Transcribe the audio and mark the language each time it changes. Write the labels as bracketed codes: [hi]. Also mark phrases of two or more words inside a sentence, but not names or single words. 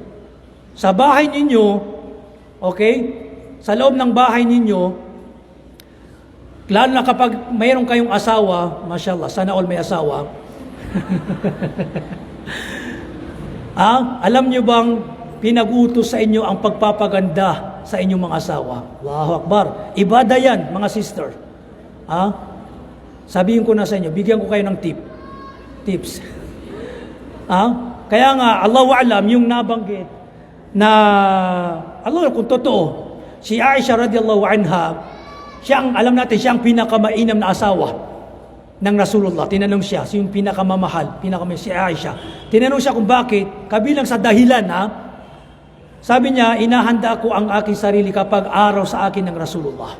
[tl] Sa bahay ninyo, okay, sa loob ng bahay ninyo, lalo na kapag mayroon kayong asawa, mashallah, sana all may asawa. Alam nyo bang pinag-utos sa inyo ang pagpapaganda sa inyong mga asawa? [ar] الله أكبر. [tl] Ibada yan, mga sister. Sabihin ko na sa inyo, bigyan ko kayo ng tips. Kaya nga, [ar] الله أعلم, [tl] yung nabanggit na, Allah, kung totoo, si Aisha [ar] رضي الله عنها, [tl] alam natin, siya ang pinakamainam na asawa ng Rasulullah. Tinanong siya, yung pinakamamahal, si Aisha. Tinanong siya kung bakit, kabilang sa dahilan, sabi niya, inahanda ko ang aking sarili kapag araw sa akin ng Rasulullah.